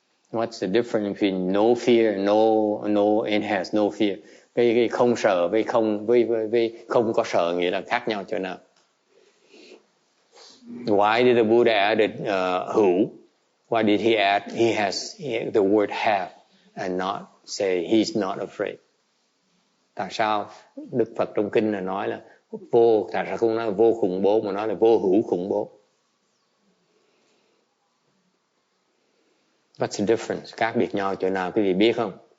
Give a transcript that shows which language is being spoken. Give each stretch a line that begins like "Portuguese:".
English: What's the difference between no fear, no and has no fear?
Vietnamese: Cái không sợ với không có sợ nghĩa là khác nhau chỗ nào?
English: Why did the Buddha added who? Why did he add he has the word have and not say he's not afraid?
Vietnamese: Tại sao Đức Phật trong kinh là nói là vô, tại sao không nói là vô khủng bố mà nói là vô hữu khủng bố?
English: What's the difference?
Vietnamese: Khác biệt nhau chỗ nào quý vị biết không?